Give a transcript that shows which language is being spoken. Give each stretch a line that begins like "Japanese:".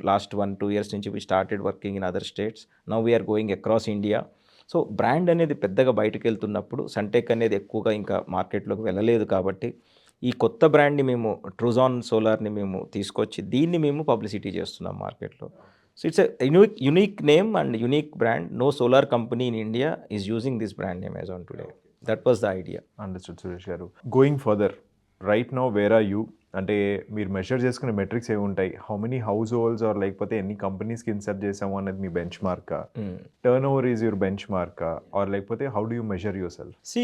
English: Last 1-2 years నుంచి we started working in other states. Now we're going across India.
Telugu: So brand అనేది పెద్దగా బయటకు వెళ్తున్నప్పుడు సన్టెక్ అనేది ఎక్కువగా ఇంకా మార్కెట్లోకి వెళ్ళలేదు. కాబట్టి ఈ కొత్త బ్రాండ్ని మేము ట్రూజాన్ సోలార్ని మేము తీసుకొచ్చి దీన్ని మేము పబ్లిసిటీ చేస్తున్నాం మార్కెట్లో.
English: So it's a unique name and unique brand. No solar company in India is using this brand name as on today. That was the idea. Understood, Suresh garu. Going further, right now where are you?
Telugu: అంటే మీరు measure చేసుకునే metrics ఏమి ఉంటాయి?
English: how many households
Telugu: are లేకపోతే ఎన్ని కంపెనీస్కి insert చేసాము అనేది మీ bench markka?
English: Turnover is your బెంచ్ మార్కా or లేకపోతే how do you measure yourself?